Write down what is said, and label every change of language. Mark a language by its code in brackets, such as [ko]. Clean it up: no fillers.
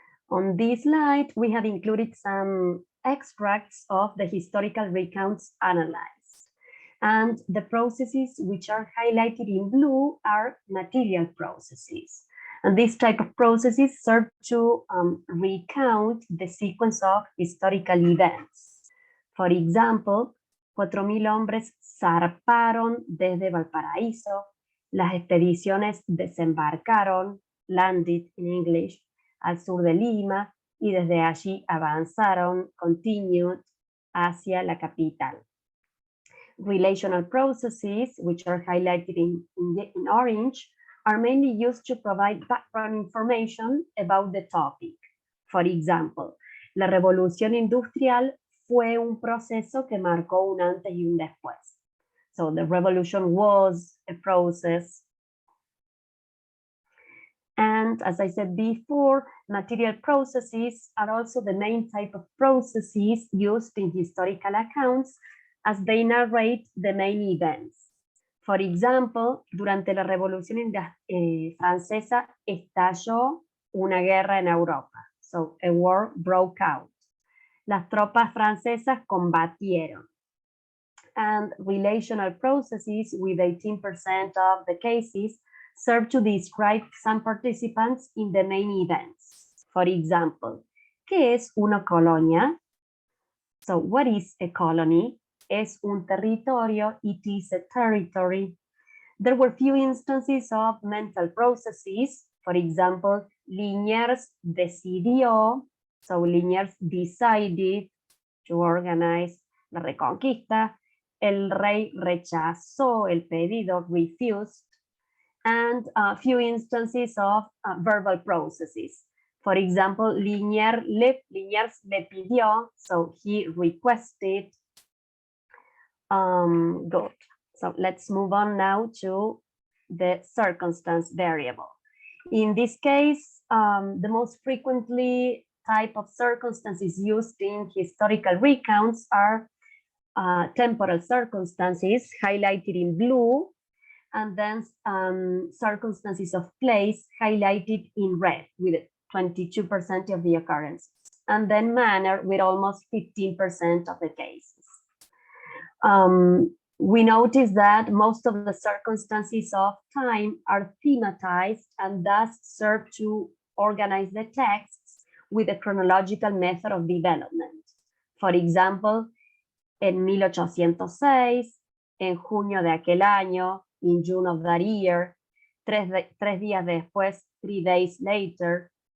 [en] On this slide, we have included some extracts of the historical recounts analyzed. And the processes which are highlighted in blue are material processes. And this type of processes serve to recount the sequence of historical events. [es] For example, 4.000 hombres zarparon desde Valparaíso, las expediciones desembarcaron, [en] landed in English, [es] al sur de Lima, y desde allí avanzaron, [en] continued, [es] hacia la capital. [en] Relational processes, which are highlighted in orange, are mainly used to provide background information about the topic. For example, [es] la revolución industrial fue un proceso que marcó un antes y un después. [en] So the revolution was a process. And as I said before, material processes are also the main type of processes used in historical accounts as they narrate the main events. For example, [es] durante la Revolución Francesa estalló una guerra en Europa. [en] So a war broke out. [es] Las tropas francesas combatieron. [en] And relational processes with 18% of the cases serve to describe some participants in the main events. For example, [es] ¿qué es una colonia? [en] So what is a colony? [es] Es un territorio, [en] it is a territory. There were few instances of mental processes. For example, [es] Liniers decidió, [en] so Liniers decided to organize la reconquista. [es] El rey rechazó el pedido, [en] refused. And a few instances of verbal processes. For example, [es] Liniers le pidió, [en] so he requested. Good. So let's move on now to the circumstance variable. In this case, the most frequently type of circumstances used in historical recounts are temporal circumstances, highlighted in blue, and then circumstances of place, highlighted in red, with 22% of the occurrences, and then manner, with almost 15% of the cases. We notice that most of the circumstances of time are thematized and thus serve to organize the texts with a chronological method of development. For example, [es] en 1806, en junio de aquel año, [en] in June of that year, [es] tres días después, [en] 3 days later.